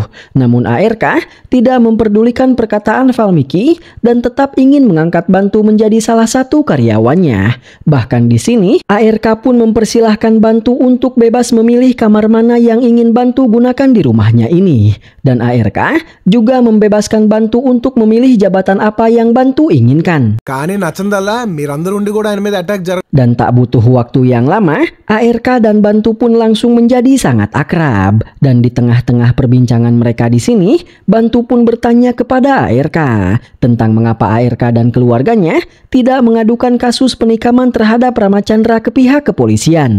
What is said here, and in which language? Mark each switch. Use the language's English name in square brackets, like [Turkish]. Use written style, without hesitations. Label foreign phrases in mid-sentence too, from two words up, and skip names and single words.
[Indonesian] Namun ARK tidak memperdulikan perkataan Valmiki dan tetap ingin mengangkat Bantu menjadi salah satu karyawannya. Bahkan di sini, ARK pun mempersilahkan Bantu untuk bebas memilih kamar mana yang ingin Bantu gunakan di rumahnya ini. Dan ARK juga membebaskan Bantu untuk memilih jabatan apa yang Bantu inginkan. [Telugu] కానీ నచ్చందల్లా మీరందరూ ఉండి కూడా ఆయన మీద అటాక్ [Indonesian] Dan tak butuh waktu yang lama, ARK dan Bantu pun langsung menjadi sangat akrab. Dan di tengah-tengah perbincangan mereka di sini, Bantu pun bertanya kepada ARK tentang mengapa ARK dan keluarganya tidak mengadukan kasus penikaman terhadap Ramachandra ke pihak kepolisian.